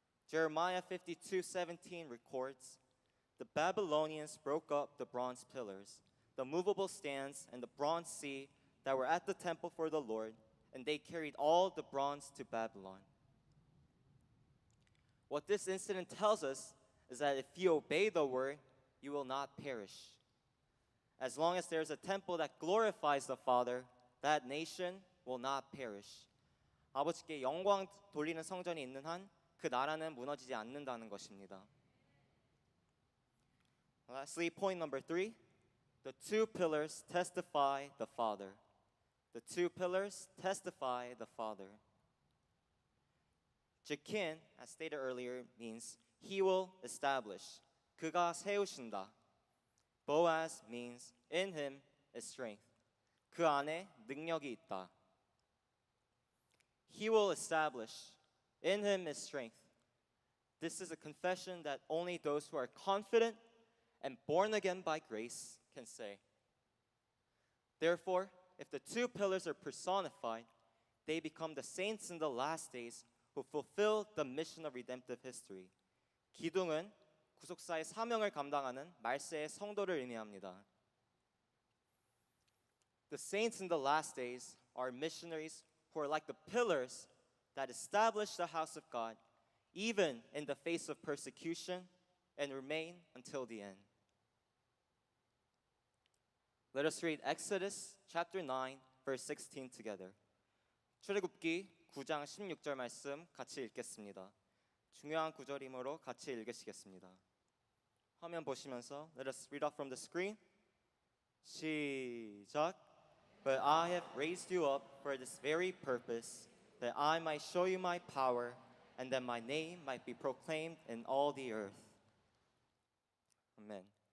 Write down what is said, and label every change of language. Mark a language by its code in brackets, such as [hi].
[en] Jeremiah 52:17 records, "The Babylonians broke up the bronze pillars, the movable stands, and the bronze sea that were at the temple for the Lord, and they carried all the bronze to Babylon." What this incident tells us is that if you obey the word, you will not perish. As long as there's a temple that glorifies the Father, that nation will not perish. [ko] 아버지께 영광 돌리는 성전이 있는 한 그 나라는 무너지지 않는다는 것입니다. [en] Lastly, point number 3, the two pillars testify the Father. The two pillars testify the Father. Jekin, as stated earlier, means he will establish. [ko] 그가 세우신다. [en] Boaz means in him is strength. [ko] 그 안에 능력이 있다. [en] He will establish. In him is strength. This is a confession that only those who are confident and born again by grace can say. Therefore, if the two pillars are personified, they become the saints in the last days who fulfill the mission of redemptive history. [ko] 기둥은 구속사의 사명을 감당하는 말세의 성도를 의미합니다. [en] The saints in the last days are missionaries who are like the pillars that establish the house of God even in the face of persecution and remain until the end. Let us read Exodus chapter 9 verse 16 together. [ko] 출애굽기 9장 16절 말씀 같이 읽겠습니다. 중요한 구절이므로 같이 읽으시겠습니다. 화면 보시면서 [en] let us read off from the screen. [ko] 시작. [en] But I have raised you up for this very purpose, that I might show you my power, and that my name might be proclaimed in all the earth. Amen.